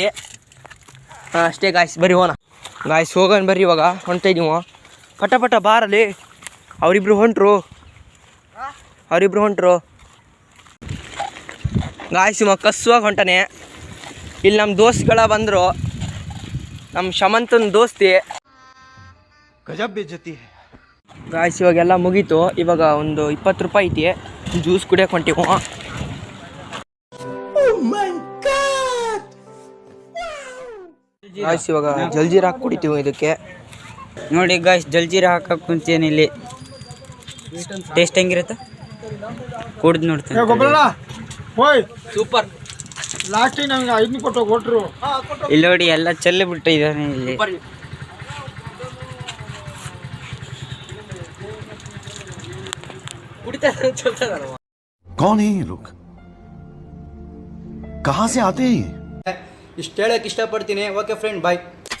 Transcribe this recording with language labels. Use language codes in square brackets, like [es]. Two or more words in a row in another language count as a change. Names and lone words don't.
[kn] ಅಷ್ಟೇ ಗಾಯ್ಸ್, ಬರ್ರಿ ಹೋಗೋಣ. ಗಾಯ್ಸ್ ಹೋಗೋಣ ಬರ್ರಿ. ಇವಾಗ ಹೊಂಟ್ತಾ ಇದೀವು. ಪಟ ಬಾರಲ್ಲಿ. ಅವರಿಬ್ರು ಹೊಂಟ್ರು ಗಾಯ್ಸ್. ಇವ ಕಸುವಾಗಿ ಹೊಂಟಾನೆ. ಇಲ್ಲಿ ನಮ್ಮ ದೋಸ್ತ್ಗಳ ಬಂದರು, ನಮ್ಮ ಶಮಂತನ ದೋಸ್ತಿ. [hi] गजब बेइज्जती है. [kn] ಗಾಯ್ಸ್ ಇವಾಗೆಲ್ಲ ಮುಗೀತು. ಇವಾಗ ಒಂದು 20 ರೂಪಾಯಿ ಐತಿ, ಜ್ಯೂಸ್ ಕುಡಿಯೋಕೆ ಹೊಂಟಿವು. ಗಾಯ್ಸ್ ಇವಾಗ ಜಲ್ಜೀರ ಹಾಕಿ ಕುಡಿತೀವಿ ಇದಕ್ಕೆ. ನೋಡಿ ಗಾಯ್ಸ್, ಜಲ್ಜೀರಾ ಹಾಕಕ್ಕೆ ಕುಂತೀನಿ ಇಲ್ಲಿ. ಟೇಸ್ಟ್ ಹೆಂಗಿರುತ್ತೆ ಕುಡ್ದು ನೋಡ್ತೀನಿ. ಸೂಪರ್. ಲಾಸ್ಟಿಗೆ ನಮ್ಗೆ 5 ಕೊಟ್ಟರು. ಇಲ್ಲಿ ನೋಡಿ ಎಲ್ಲ ಚೆಲ್ಲಿ ಬಿಟ್ಟಿದ್ದಾನೆ ಇಲ್ಲಿ. [hi] कौन है ये लोग, कहाँ से आते हैं ये? [kn] ಇಷ್ಟು ಹೇಳಕ್ಕೆ ಇಷ್ಟಪಡ್ತೀನಿ. [en] okay friend, bye.